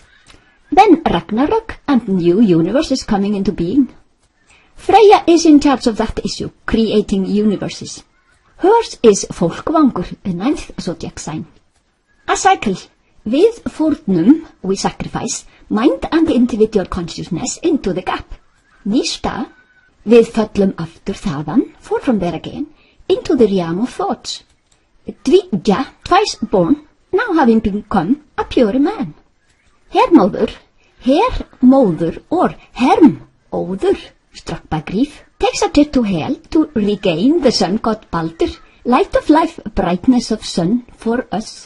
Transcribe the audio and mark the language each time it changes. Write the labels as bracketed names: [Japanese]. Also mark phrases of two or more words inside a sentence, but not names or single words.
[English] Then Ragnarok and new universes coming into being. Freyja is in charge of that issue, creating universes. Hers is Fólkvangur, the 9th zodiac sign. A cycle. With fórnum, we sacrifice mind and individual consciousness into the gap. [Icelandic] Nista, við föllum aftur þaðan, [English] fall from there again, into the realm of thoughts. Dvíja, twice born, now having become a pure man. Hermóður or hermóður, struck by grief, takes a trip to hell to regain the sun god Baldur, light of life, brightness of sun for us.